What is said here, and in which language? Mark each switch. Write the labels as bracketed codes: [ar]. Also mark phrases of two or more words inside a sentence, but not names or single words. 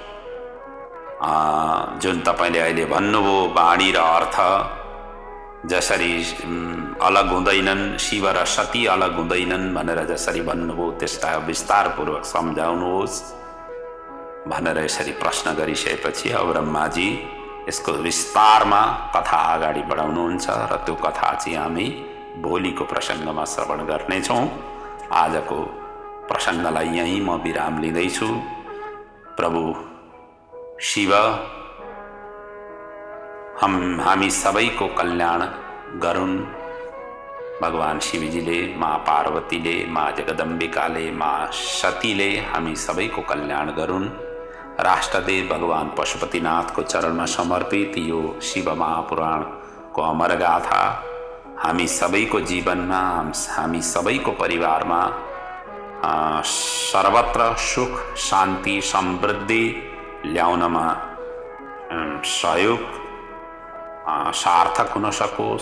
[ne] जुन तपाईँले अहिले भन्नुभयो वाणी र अर्थ जसरी अलग हुँदैनन्, शिव र सती अलग हुँदैनन् भनेर जसरी भन्नुभयो त्यसलाई विस्तारपूर्वक सम्झाउनुहोस् भनेर यसरी प्रश्न गरिसकेपछि अब ब्रह्माजी यसको विस्तारमा कथा अगाडि बढाउनुहुन्छ र त्यो कथा चाहिँ हामी भोलिको प्रसङ्गमा श्रवण गर्नेछौँ। आजको प्रसङ्गलाई यहीँ म विराम लिँदैछु। प्रभु शिव हामी सबैको कल्याण गरून्। भगवान शिवजीले, माँ पार्वतीले, माँ जगदम्बिकाले, माँ सतीले हामी सबैको कल्याण गरून्। राष्ट्रदेव भगवान पशुपतिनाथको चरणमा समर्पित यो शिव महापुराणको अमर गाथा हामी सबैको जीवनमा, हामी सबैको परिवारमा सर्वत्र सुख शान्ति समृद्धि ल्याउनमा सहयोग सार्थक हुन सकोस्।